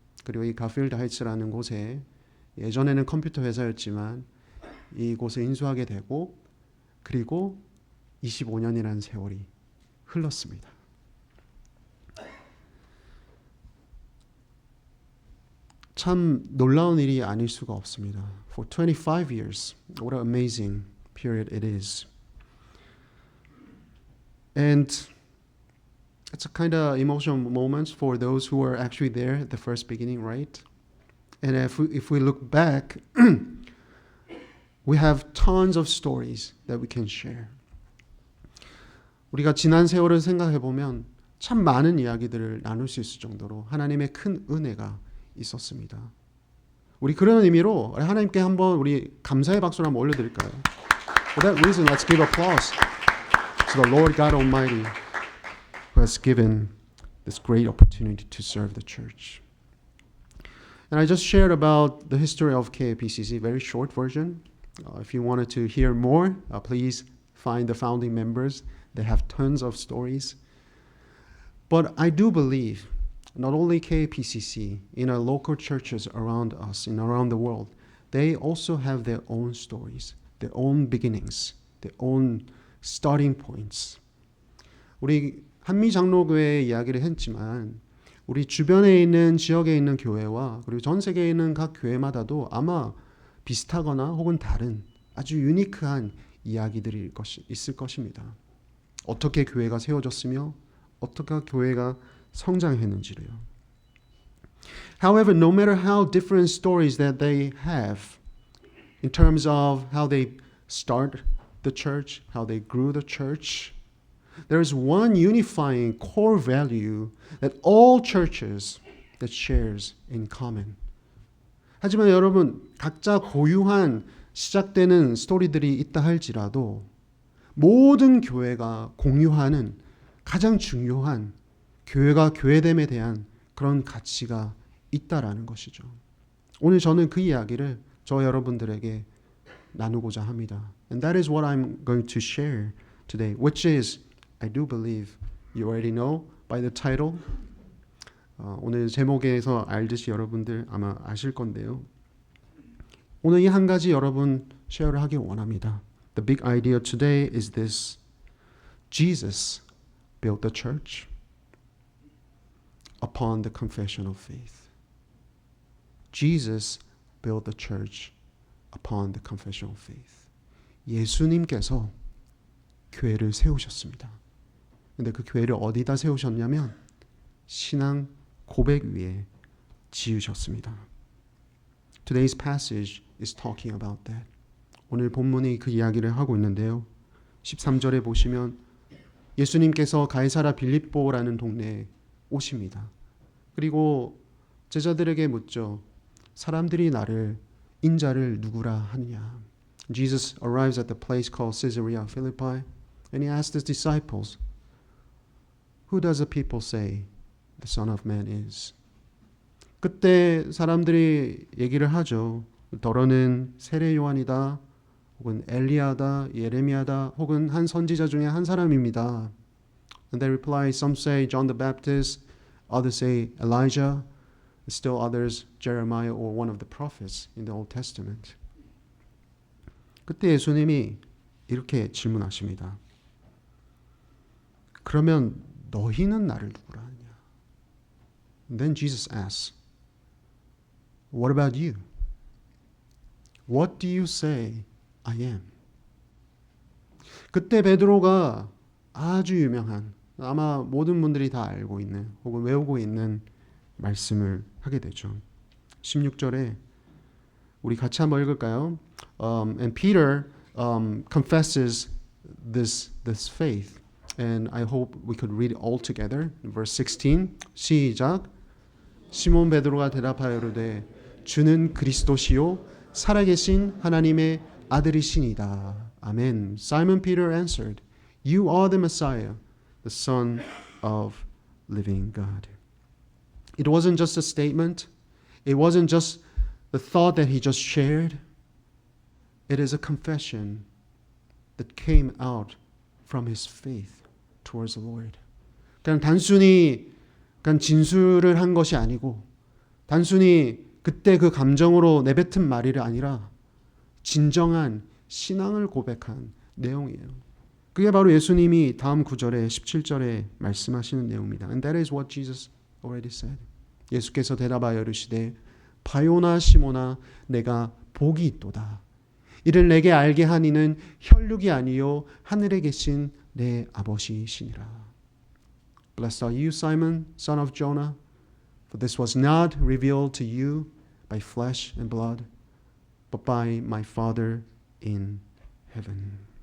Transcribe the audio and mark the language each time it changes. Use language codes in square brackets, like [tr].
[ko] 그리고 이 가필드 하이츠라는 곳에 예전에는 컴퓨터 회사였지만 이곳에 인수하게 되고 그리고 25년이라는 세월이 흘렀습니다. 참 놀라운 일이 아닐 수가 없습니다. [en] For 25 years, what an amazing period it is. And it's a kind of emotional moment for those who were actually there at the first beginning, right? And if we look back, we have tons of stories that we can share. [ko] 우리가 지난 세월을 생각해 보면 참 많은 이야기들을 나눌 수 있을 정도로 하나님의 큰 은혜가 있었습니다. 우리 그런 의미로 하나님께 한번 우리 감사의 박수를 한번 올려드릴까요? [en] For that reason, let's give applause to the Lord God Almighty who has given this great opportunity to serve the church. And I just shared about the history of KAPCC, very short version. If you wanted to hear more, please find the founding members. They have tons of stories. But I do believe not only KAPCC, in our local churches around us and around the world, they also have their own stories, their own beginnings, their own starting points. [ko] 우리 한미장로교회 이야기를 했지만 우리 주변에 있는 지역에 있는 교회와 그리고 전 세계에 있는 각 교회마다도 아마 비슷하거나 혹은 다른 아주 유니크한 이야기들이 있을 것입니다. 어떻게 교회가 세워졌으며 어떻게 교회가 성장했는지를요. [en] However, no matter how different stories that they have in terms of how they start the church, how they grew the church, there is one unifying core value that all churches that shares in common. [ko] 하지만 여러분, 각자 고유한 시작되는 스토리들이 있다 할지라도 모든 교회가 공유하는 가장 중요한 교회가 교회됨에 대한 그런 가치가 있다라는 것이죠. 오늘 저는 그 이야기를 저 여러분들에게 나누고자 합니다. [en] And that is what I'm going to share today, which is, I do believe you already know by the title. [ko] 오늘 제목에서 알듯이 여러분들 아마 아실 건데요. 오늘 이 한 가지 여러분 쉐어를 하길 원합니다. [en] The big idea today is this. Jesus built the church upon the confession of faith. Jesus built the church upon the confession of faith. [ko] 예수님께서 교회를 세우셨습니다. 근데 그 교회를 어디다 세우셨냐면 신앙 고백 위에 지으셨습니다. [en] Today's passage is talking about that. [ko] 오늘 본문이 그 이야기를 하고 있는데요. 13절에 보시면 예수님께서 가이사라 빌립보라는 동네에 오십니다. 그리고 제자들에게 묻죠. 사람들이 나를 인자를 누구라 하느냐. [en] Jesus arrives at the place called Caesarea Philippi and he asks his disciples, Who does the people say the Son of Man is? [ko] 그때 사람들이 얘기를 하죠. 더러는 세례 요한이다. 혹은 엘리야다, 예레미야다, 혹은 한 선지자 중에 한 사람입니다. [en] And they reply, some say John the Baptist, others say Elijah, still others Jeremiah or one of the prophets in the Old Testament. [ko] 그때 예수님이 이렇게 질문하십니다. 그러면 너희는 나를 누구라 하냐? [en] Then Jesus asks, What about you? What do you say I am? [ko] 그때 베드로가 아주 유명한, 아마 모든 분들이 다 알고 있는 혹은 외우고 있는 말씀을 하게 되죠. 16절에 우리 같이 한번 읽을까요? [en] And Peter confesses this faith. And I hope we could read it all together. Verse 16. [ko] 시작. 시몬 베드로가 대답하여 이르되 주는 그리스도시요 살아계신 하나님의 아들이시니이다. 아멘. [en] Simon Peter answered, You are the Messiah, the Son of living God. It wasn't just a statement. It wasn't just the thought that he just shared. It is a confession that came out from his faith towards the Lord. [ko] 그냥 단순히 진술을 한 것이 아니고 단순히 그때 그 감정으로 내뱉은 말이 아니라 진정한 신앙을 고백한 내용이에요. 그게 바로 예수님이 다음 9절에 17절에 말씀하시는 내용입니다. [en] And that is what Jesus already said. [ko] 예수께서 대답하여 이르시되 바요나 시모나 내가 복이 있도다. 이를 내게 알게 한 이는 혈육이 아니요 하늘에 계신 내 아버지시니라. [en] Blessed are you, Simon, son of Jonah, for this was not revealed to you by flesh and blood, but by my Father in heaven.